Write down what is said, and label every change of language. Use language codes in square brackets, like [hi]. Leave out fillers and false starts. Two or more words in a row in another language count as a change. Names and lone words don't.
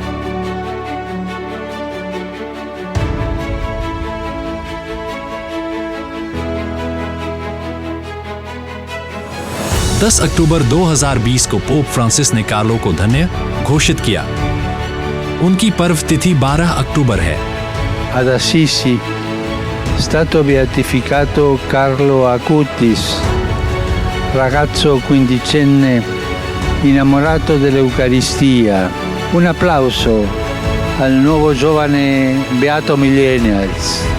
[hi] दस अक्टूबर 2020 को पोप फ्रांसिस ने कार्लो को धन्य घोषित किया। उनकी पर्व तिथि 12 अक्टूबर है। [it] Ad Assisi stato beatificato Carlo Acutis, ragazzo quindicenne innamorato dell'Eucaristia. Un applauso al nuovo giovane Beato Millennials.